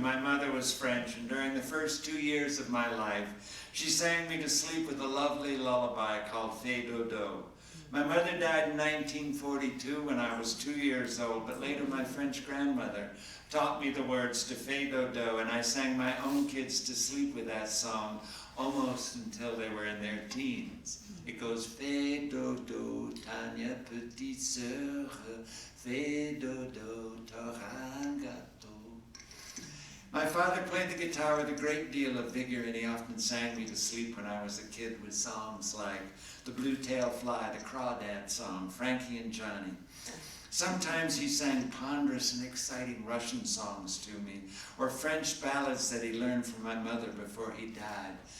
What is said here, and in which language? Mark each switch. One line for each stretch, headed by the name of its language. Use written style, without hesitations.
English: My mother was French, and during the first 2 years of my life, she sang me to sleep with a lovely lullaby called Fée Dodo. My mother died in 1942 when I was 2 years old, but later my French grandmother taught me the words to Fée Dodo, and I sang my own kids to sleep with that song almost until they were in their teens. It goes,
French: Fée Dodo, Tanya, petite sœur, Fée Dodo, t'auras un gâteau.
English: My father played the guitar with a great deal of vigor, and he often sang me to sleep when I was a kid with songs like The Blue-Tailed Fly, the Crawdad song, Frankie and Johnny. Sometimes he sang ponderous and exciting Russian songs to me, or French ballads that he learned from my mother before he died.